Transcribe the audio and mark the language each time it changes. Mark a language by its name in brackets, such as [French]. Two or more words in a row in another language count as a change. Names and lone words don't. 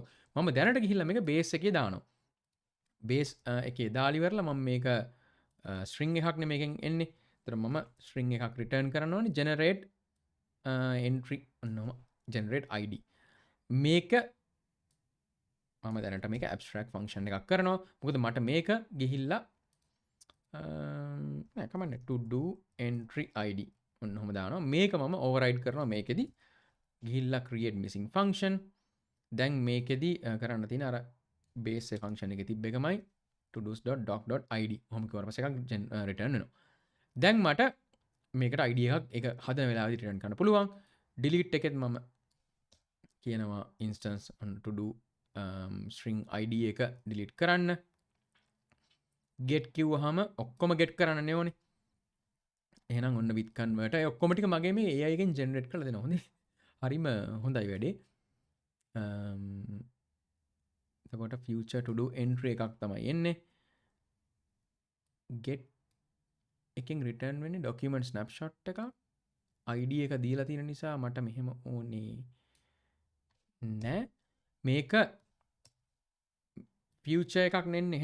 [Sinhala] මම දැනට ගිහිල්ලා මේක base එකේ දානවා. base එකේ දාලා ඉවරලා මම මේක string එකක් නේ මේකෙන් එන්නේ. ඒතර මම string එකක් return කරන්න ඕනේ [English] generate entry [Sinhala] ඔන්නම [English] generate id. [Sinhala] මේක මම දැනට මේක [English] abstract function [Sinhala] එකක් කරනවා. මොකද මට මේක ගිහිල්ලා නෑ කමන්නේ [English] to do entry id [Sinhala] ඔන්න ඔහොම දානවා. මේක මම override කරනවා මේකෙදි. ගිහිල්ලා [English] create missing function. [Sinhala] දැන් මේකෙදි කරන්න තියෙන අර [English] base function [Sinhala] එකේ තිබ්බ එකමයි todos.doc.id. ඔහොම කිව්වට පස්සේ එකක් return වෙනවා. දැන් මට මේකට id එකක් ඒක හදන වෙලාවෙදි return කරන්න පුළුවන්. delete එකෙත් මම කියනවා [English] instance on to do string id [Sinhala] එක delete කරන්න. get කිව්වහම ඔක්කොම get කරන්න ඕනේ. එහෙනම් ඔන්න [English] with converter [Sinhala] ඒ ඔක්කොම ටික මගේ මේ AI එකෙන් generate කරලා දෙනවා. හොඳේ. හරිම හොඳයි වැඩේ. එතකොට [English] future to do entry [Sinhala] එකක් තමයි එන්නේ. get එකෙන් return වෙන්නේ [English] document snapshot [Sinhala] එකක්. id එක දීලා තියෙන නිසා මට මෙහෙම ඕනේ නෑ. මේක future එකක් නෙන්නේ.